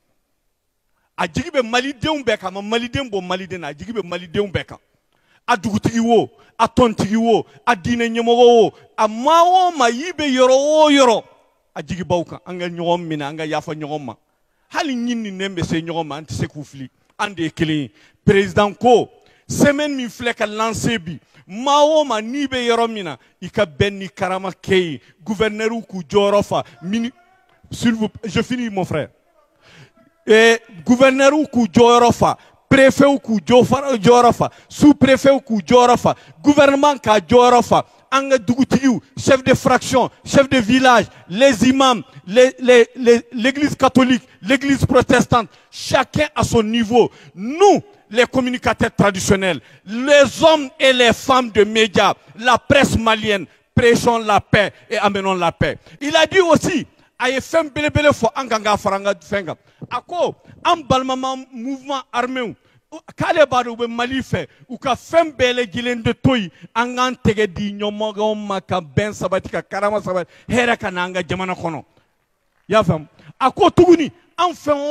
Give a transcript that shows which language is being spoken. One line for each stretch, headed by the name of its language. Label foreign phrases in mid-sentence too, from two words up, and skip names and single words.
Bambara: a jigi bɛ malidenw bɛɛ kan ma maliden bɔ maliden na a jigi bɛ malidenw bɛɛ kan a dugutigi wo a tɔntigi wo a diinɛ ɲɛmɔgɔ wo a maa o maa y'i bɛ yɔrɔ o yɔrɔ a jigi b'aw kan an ka ɲɔgɔn minɛ an ka yafa ɲɔgɔn ma hali ɲininen bɛ se ɲɔgɔn ma an tɛ se k'u fili an de ye kelen ye président ko semaine min filɛ ka lancer bi maa o maa n'i bɛ yɔrɔ min na i ka bɛn ni karama kɛ ye gouverneur k'u jɔyɔrɔ fa
French: s'il vous plaît je finis mon frère gouverneur
Bambara: k'u jɔyɔrɔ fa
French: préfet
Bambara: k'u jɔyɔrɔ fa
French: sous préfet
Bambara: k'u jɔyɔrɔ fa
French: gouvernement
Bambara: k'a jɔyɔrɔ fa an ka dugutigiw
French: chef de fraction chef de village les imams l'église catholique l'église protestante chacun à son niveau nous les communicateurs traditionnels les hommes et les femmes de médias la presse malienne prêchons la paix et amenons la paix il a dit aussi
Bambara: a ye fɛn belebele fɔ an kan k'a fara an ka fɛn kan a ko an balimama
French: mouvement armé
Bambara: k'ale b'a dɔn u bɛ Mali fɛ u ka fɛn bɛɛ lajɛlen de to yen an k'an tɛgɛ di ɲɔmɔgɔw ma ka bɛn sabati ka karama sabati hɛrɛ ka na an ka jamana kɔnɔ i y'a faamu a ko tuguni an fɛn o